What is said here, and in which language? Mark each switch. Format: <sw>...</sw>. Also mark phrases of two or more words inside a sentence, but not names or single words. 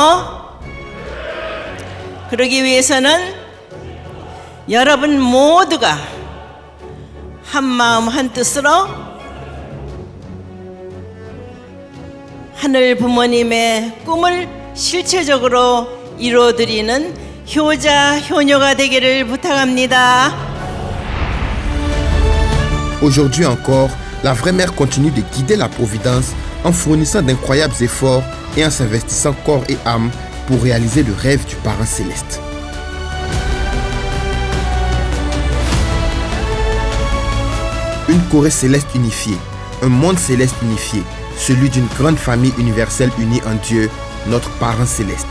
<ko>그러기 위해서는 여러분 모두가 한 마음 한 뜻으로 하늘 부모님의 꿈을 실체적으로 이루어드리는 효자, 효녀가 되기를 부탁합니다.</ko> <fr>Aujourd'hui encore, la vraie mère continue de guider la providence en fournissant d'incroyables efforts et en s'investissant corps et âme pour réaliser le rêve du parent céleste. Une Corée céleste unifiée, un monde céleste unifié, celui d'une grande famille universelle unie en Dieu, notre parent céleste.</fr>